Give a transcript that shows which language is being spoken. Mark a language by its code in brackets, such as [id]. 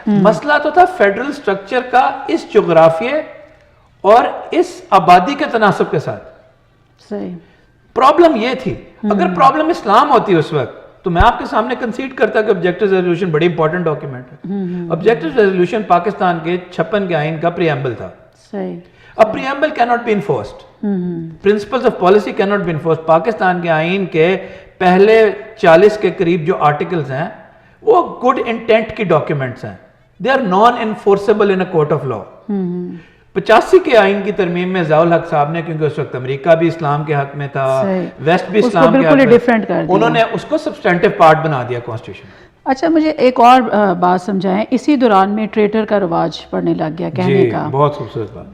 [ur] مسئلہ تو تھا فیڈرل سٹرکچر کا اس جغرافیے اور اس آبادی کے تناسب کے ساتھ. پرابلم یہ تھی. اگر پرابلم اسلام ہوتی اس وقت تو میں آپ کے سامنے کنسیڈ کرتا کہ آبجیکٹو ریزولوشن بڑی امپورٹنٹ ڈاکیومنٹ ہے. آبجیکٹو ریزولوشن پاکستان کے 56 کے آئین کا پریامبل تھا. اب پریامبل [en] cannot be enforced. Principles of policy cannot be enforced. [ur] Pakistan کے آئین کے پہلے 40 کے قریب جو آرٹیکلز ہیں وہ گڈ انٹینٹ کی ڈاکیومنٹس ہیں. [en] They are non-enforceable in a court of law. [ur] 85 کے آئین کی ترمیم میں ضیاء الحق صاحب نے, کیونکہ اس وقت امریکہ بھی اسلام کے حق میں تھا, ویسٹ بھی اسلام کے حق میں, انہوں نے اس کو سبسٹینٹیو پارٹ بنا دیا کانسٹیٹیوشن. اچھا, مجھے ایک اور بات سمجھائیں, اسی دوران میں ٹریٹر کا رواج پڑنے لگ گیا کہنے کا. بہت خوبصورت بات.